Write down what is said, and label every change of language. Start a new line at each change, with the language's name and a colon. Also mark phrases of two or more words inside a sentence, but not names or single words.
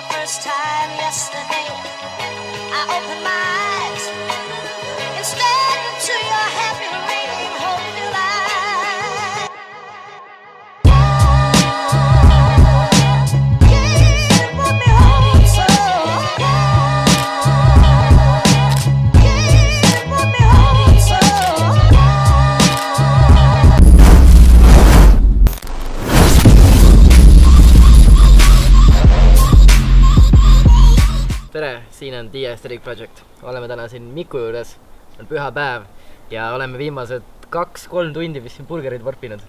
English: this time yesterday, I opened my eyes and stared into your happy ring, holding your light. Can't put me home, so can't put me home, so.
Estonian: Tere, siin on The Aesthetic Project. Oleme täna siin Miku juures, on püha päev ja oleme viimased 2-3 tundi vist siin burgerid vorpinud.